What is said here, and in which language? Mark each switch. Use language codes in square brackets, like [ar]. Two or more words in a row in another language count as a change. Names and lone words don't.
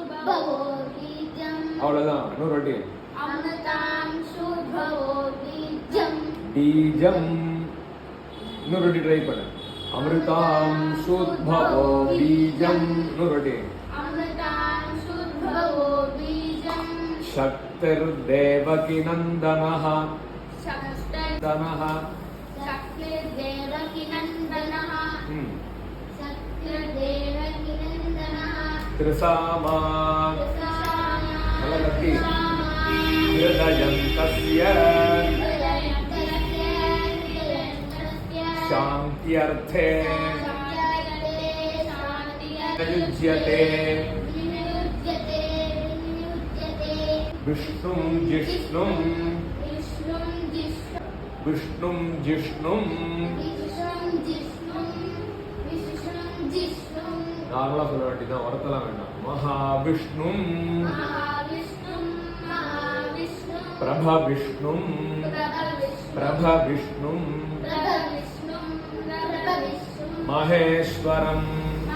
[sa] भवो बीजम. [ta] அவ்வளவுதான். இன்னொரு வாட்டி. [sa] अमृतांशुर्भवो बीजम. बीजम. [ta] இன்னொரு வாட்டி ட்ரை பண்ணு. [sa] अमृतांशुर्भवो बीजम. [ta] இன்னொரு வாட்டி. [sa] अमृतांशुर्भवो बीजम. शक्तिर्देवकी नंदनः. शक्तिर्देवकी नंदनः. शक्तिर्देवकी नंदनः. त्रिसामा. हृदयन्तस्य शान्त्यर्थे युज्यते. विष्णुं जिष्णुं विष्णुं जिष्णुं [ta] நார்மலா சொல்ல வேண்டியதான், வரத்தெல்லாம் வேண்டாம். [sa] महाविष्णुं प्रभविष्णुं प्रभविष्णुं महेश्वरम्